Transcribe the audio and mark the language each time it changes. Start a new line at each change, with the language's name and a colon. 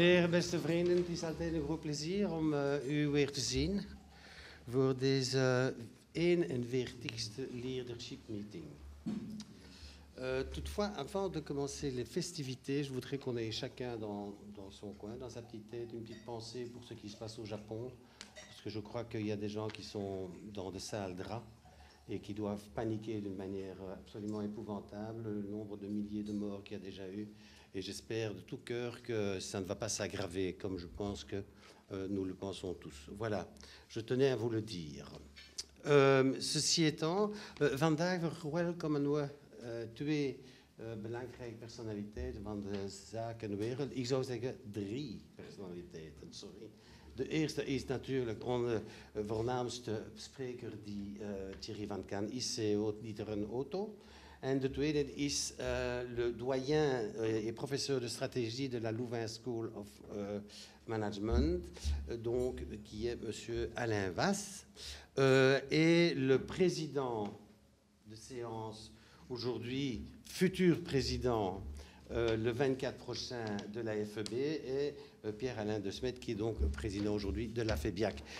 Dutch: beste vrienden, het is altijd een groot plezier om u weer te zien voor deze 41ste leadership meeting.
French: Toutefois, avant de commencer les festivités, je voudrais qu'on ait chacun dans son coin, dans sa petite tête, une petite pensée pour ce qui se passe au Japon, parce que je crois qu'il y a des gens qui sont dans de sales draps et qui doivent paniquer d'une manière absolument épouvantable, le nombre de milliers de morts qu'il y a déjà eu. Et j'espère de tout cœur que ça ne va pas s'aggraver, comme je pense que nous le pensons tous. Voilà, je tenais à vous le dire. Ceci étant,
Dutch: vandaag verwelkomen we twee belangrijke personaliteiten van de zakenwereld. Ik zou zeggen 3 personaliteiten, sorry. De eerste is natuurlijk onze voornaamste spreker, die Thierry Van Kan is, CEO D'Ieteren Auto. En de tweede is
French: le doyen et professeur de stratégie de la Louvain School of Management, donc, qui est monsieur Alain Vasse, et le président de séance aujourd'hui, futur président, le 24 prochain de la FEB, et Pierre-Alain de Smet, qui est donc président aujourd'hui de la FEBIAC.